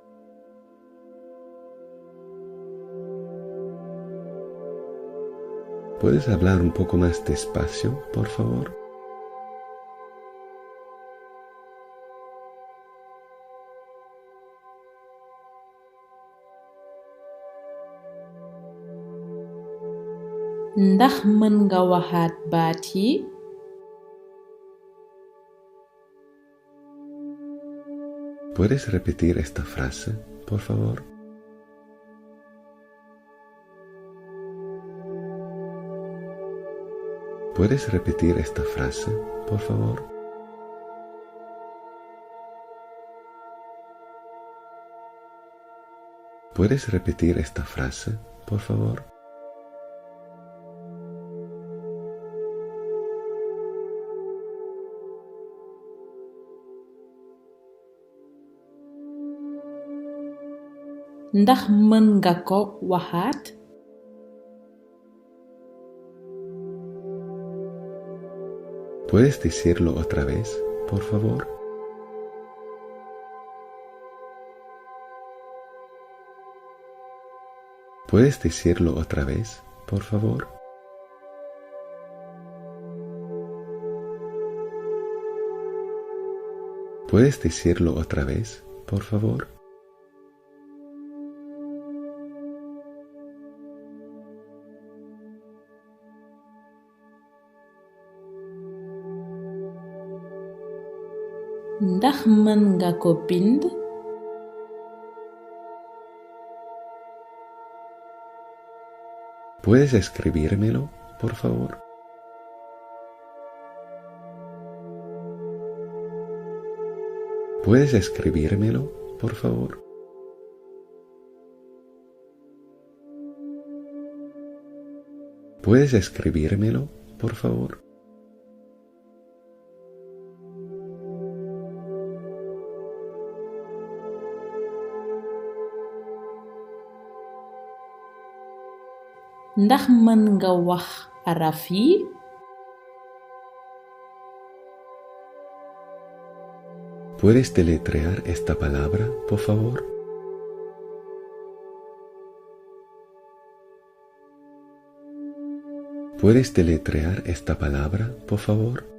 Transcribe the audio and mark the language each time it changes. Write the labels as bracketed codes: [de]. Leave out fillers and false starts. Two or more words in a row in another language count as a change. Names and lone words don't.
[es] ¿Puedes hablar un poco más despacio, por favor? [wo] Ndax mën nga waxaat baat yi? [es] ¿Puedes repetir esta frase, por favor? ¿Puedes repetir esta frase, por favor? ¿Puedes repetir esta frase, por favor? [wo] Ndax mën nga ko waxaat? [es] ¿Puedes decirlo otra vez, por favor? ¿Puedes decirlo otra vez, por favor? ¿Puedes decirlo otra vez, por favor? [wo] Ndax mën nga ko bind? [es] ¿Puedes escribírmelo, por favor? ¿Puedes escribírmelo, por favor? ¿Puedes escribírmelo, por favor? [wo] Ndax mën nga wax araf yi? [es] ¿Puedes deletrear esta palabra, por favor? ¿Puedes deletrear esta palabra, por favor?